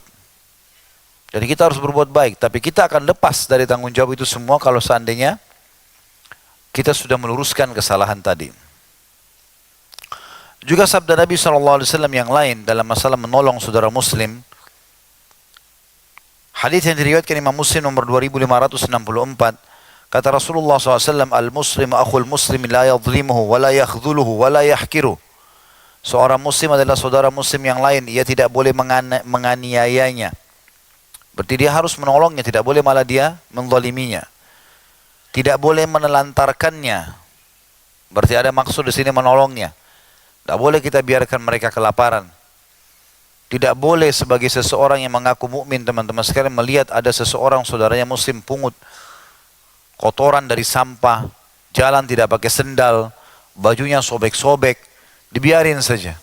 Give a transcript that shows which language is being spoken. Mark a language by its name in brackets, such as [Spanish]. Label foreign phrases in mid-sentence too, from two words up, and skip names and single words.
[Indonesian] Jadi kita harus berbuat baik, tapi kita akan lepas dari tanggung jawab itu semua kalau seandainya kita sudah meluruskan kesalahan tadi. Juga sabda Nabi SAW yang lain dalam masalah menolong saudara muslim. Hadis yang diriwayatkan Imam Muslim nomor 2564, kata Rasulullah SAW, [Arabic] المسلم أخو المسلم لا يظلمه ولا يخذله ولا يحقره. [Indonesian] Seorang muslim adalah saudara muslim yang lain, ia tidak boleh menganiayanya. Berarti dia harus menolongnya, tidak boleh malah dia menzaliminya. Tidak boleh menelantarkannya. Berarti ada maksud di sini menolongnya. Tidak boleh kita biarkan mereka kelaparan. Tidak boleh sebagai seseorang yang mengaku mukmin, teman-teman sekalian, melihat ada seseorang saudaranya muslim pungut kotoran dari sampah, jalan tidak pakai sendal, bajunya sobek-sobek, dibiarin saja.